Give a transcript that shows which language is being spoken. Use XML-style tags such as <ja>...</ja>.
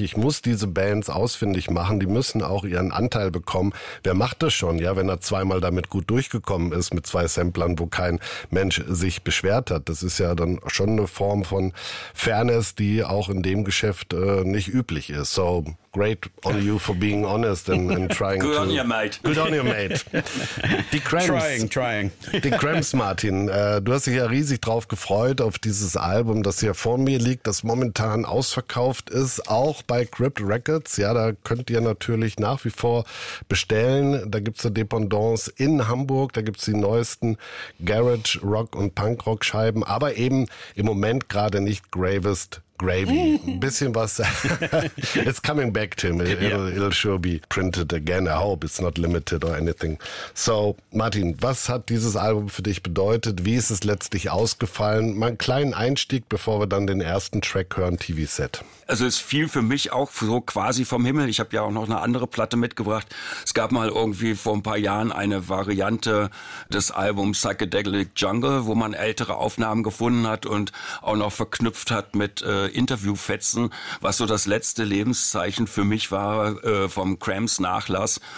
<de>Ich muss diese Bands ausfindig machen, die müssen auch ihren Anteil bekommen. Wer macht das schon, ja, wenn er zweimal damit gut durchgekommen ist mit zwei Samplern, wo kein Mensch sich beschwert hat? Das ist ja dann schon eine Form von Fairness, die auch in dem Geschäft nicht üblich ist.</de> <en>So, great on you for being honest and trying good to... Good on you, mate. Good on you, mate. Die Cramps. Trying.</en> <de>Die Cramps, Martin. Du hast dich ja riesig drauf gefreut auf dieses Album, das hier vor mir liegt, das momentan ausverkauft ist, auch bei Crypt Records. Ja, da könnt ihr natürlich nach wie vor bestellen. Da gibt's eine Dependance in Hamburg. Da gibt's die neuesten Garage, Rock und Punk Rock Scheiben. Aber eben im Moment gerade nicht Gravest Gravy. Ein bisschen was.</de> <en>It's coming back, Tim. It'll sure be printed again. I hope it's not limited or anything.</en> <de>So, Martin, was hat dieses Album für dich bedeutet? Wie ist es letztlich ausgefallen? Mal einen kleinen Einstieg, bevor wir dann den ersten Track hören, TV Set. Also es fiel für mich auch so quasi vom Himmel. Ich habe ja auch noch eine andere Platte mitgebracht. Es gab mal irgendwie vor ein paar Jahren eine Variante des Albums Psychedelic Jungle, wo man ältere Aufnahmen gefunden hat und auch noch verknüpft hat mit Interviewfetzen, was so das letzte Lebenszeichen für mich war vom Cramps Nachlass.</de>